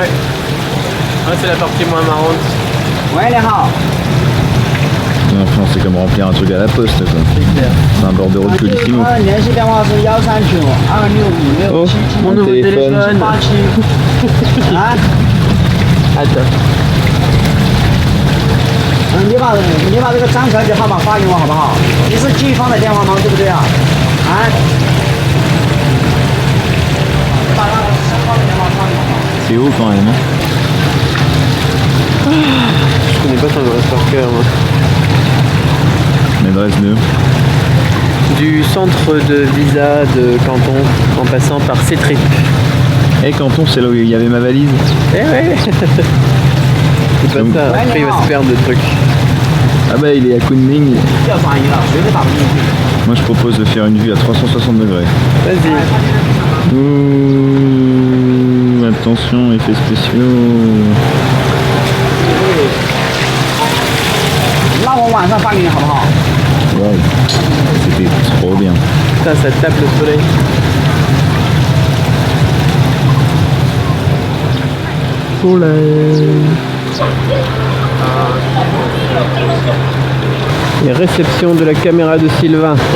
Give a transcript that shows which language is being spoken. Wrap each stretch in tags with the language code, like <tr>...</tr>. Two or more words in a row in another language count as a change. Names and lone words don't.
<fr>Ah, c'est la partie moins marrante. Ouais, les rats. Enfin, c'est comme remplir un truc à la poste, quoi. C'est clair. C'est un bordereau de Colissimo. Oh, mon nouveau téléphone. Attends.</fr> <zh>你把这个张小姐号码发给我好不好？你是季芳的电话吗？对不对啊？啊？把那个申花的电话发给我。</zh> <fr>C'est haut quand même. Je connais pas ton adresse par cœur moi. L'adresse de... Du centre de visa de Canton en passant par C-Trip. Eh, Canton, c'est là où il y avait ma valise. Eh ouais. C'est pas ça, après il va se perdre le truc. Ah bah il est à Kunming.</fr> <zh>要转移了，随便打不进去。</zh> <fr>Moi je propose de faire une vue à 360 degrés. Vas-y. Ouh, attention, effets spéciaux.</fr> <zh>那我晚上发给你好不好？</zh> <fr>Wow, c'était trop bien. Putain, ça tape le soleil. Les réceptions de la caméra de Sylvain.</fr>